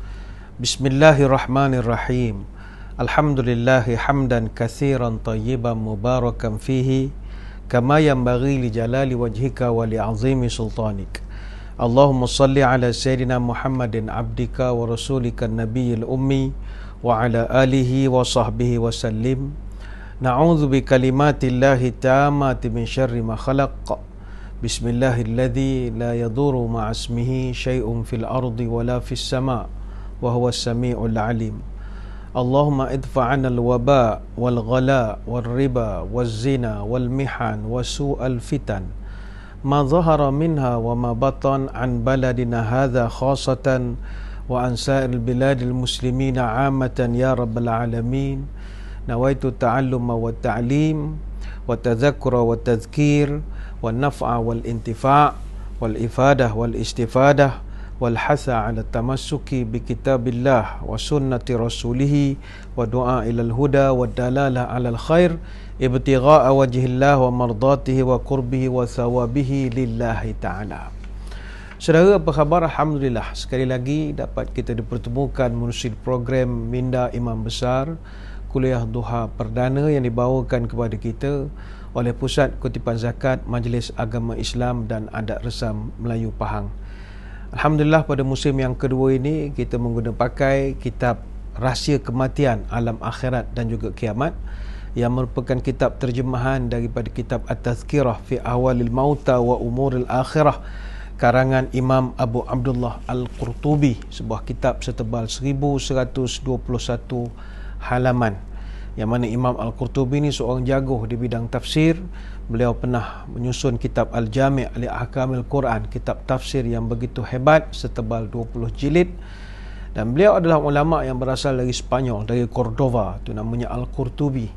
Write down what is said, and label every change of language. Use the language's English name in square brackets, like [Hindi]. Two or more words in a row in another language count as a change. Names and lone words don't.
[Arabic] بسم الله الرحمن الرحيم. الحمد لله حمدا كثيرا طيبا مباركا فيه كما ينبغي لجلال وجهك ولعظيم سلطانك. اللهم صل على سيدنا محمد عبدك ورسولك النبي الأمي وعلى آله وصحبه وسلم. نعوذ بكلمات الله التامات من شر ما خلق. بسم الله الذي لا يضر مع اسمه شيء في الأرض ولا في السماء وهو السميع العليم. اللهم ادفع عنا الوباء والغلاء والربا والزنا والمحن وسوء الفتن ما ظهر منها وما بطن عن بلدنا هذا خاصة وعن سائر البلاد المسلمين عامة يا رب العالمين. نويت التعلم والتعليم والتذكر والتذكير والنفع والانتفاع والإفادة والاستفادة والحث على التمسك بكتاب الله وسنة رسوله والدعاء إلى الهدى والدلالة على الخير ابتغاء وجه الله ومرضاته وقربه وثوابه لله تعالى. [Malay] Saudara, apa khabar? Alhamdulillah, sekali lagi dapat kita dipertemukan menerusi program Minda Imam Besar, kuliah duha perdana yang dibawakan kepada kita oleh Pusat Kutipan Zakat Majlis Agama Islam dan Adat Resam Melayu Pahang. Alhamdulillah, pada musim yang kedua ini kita menggunakan pakai kitab Rahsia Kematian, Alam Akhirat dan juga Kiamat, yang merupakan kitab terjemahan daripada kitab At-Tazkirah fi Ahwalil Mauta wa Umuril Akhirah karangan Imam Abu Abdullah Al-Qurtubi, sebuah kitab setebal 1121 halaman, yang mana Imam Al-Qurtubi ni seorang jago di bidang tafsir. Beliau pernah menyusun kitab Al-Jami' li Ahkamil Quran, kitab tafsir yang begitu hebat setebal 20 jilid, dan beliau adalah ulama yang berasal dari Spanyol, dari Cordova, itu namanya Al-Qurtubi.